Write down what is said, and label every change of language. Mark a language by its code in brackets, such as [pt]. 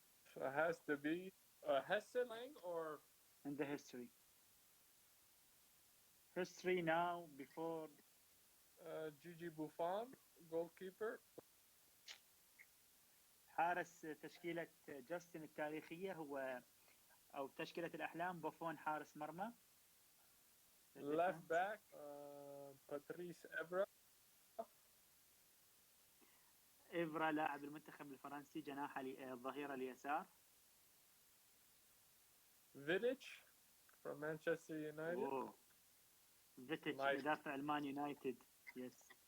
[en] So it has to be Hesseling or in the history. History now before Gigi Buffon, goalkeeper. [ar] حارس تشكيلة جاستن التاريخية هو أو تشكيلة الأحلام بوفون حارس مرمى. [en] Left back Patrice Evra. [ar] إفرا لاعب المنتخب الفرنسي جناح الظهير اليسار. [en] Vidic from Manchester United. Oh. [ar] Vidic مدافع المان يونايتد. Yes.